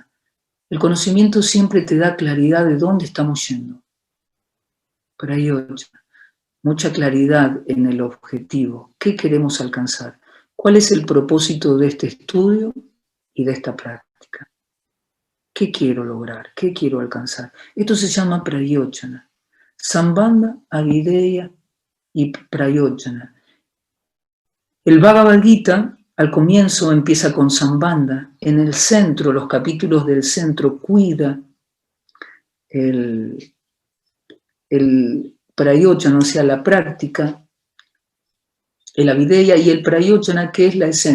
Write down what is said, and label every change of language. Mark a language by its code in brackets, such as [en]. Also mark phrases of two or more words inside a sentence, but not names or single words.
[es] El conocimiento siempre te da claridad de dónde estamos yendo. Prayojana. Mucha claridad en el objetivo. ¿Qué queremos alcanzar? ¿Cuál es el propósito de este estudio y de esta práctica? ¿Qué quiero lograr? ¿Qué quiero alcanzar? Esto se llama prayojana. [sa] Sambandha, avideya [es] y prayojana. El Bhagavad Gita al comienzo empieza con Sambandha. En el centro, los capítulos del centro, cuida el prayojana, o sea, la práctica, el avideya y el prayojana, que es la esencia.